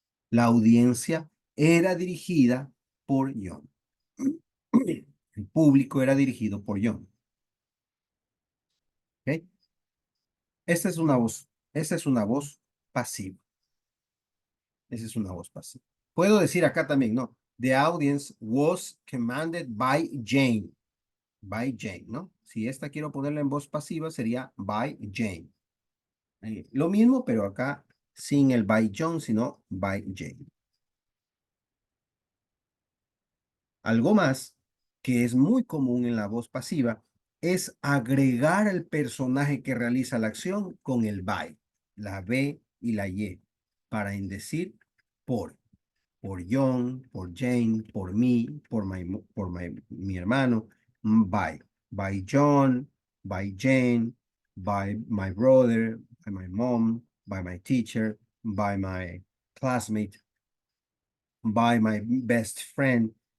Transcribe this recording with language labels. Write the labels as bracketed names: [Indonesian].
[Spanish] La audiencia era dirigida por John. El público era dirigido por John. ¿Ok? Esta es una voz pasiva. Esa es una voz pasiva. Puedo decir acá también, ¿no? [English] The audience was commanded by Jane. By Jane, ¿no? [Spanish] Si esta quiero ponerla en voz pasiva, sería [English] by Jane. [Spanish] Lo mismo, pero acá sin el [English] by John, [Spanish] sino [English] by Jane. [Spanish] Algo más que es muy común en la voz pasiva es agregar al personaje que realiza la acción con el by, la B y la Y, para indecir por John, por Jane, por mí, mi hermano, [English] by John, by Jane, by my brother, by my mom, by my teacher, by my classmate, by my best friend.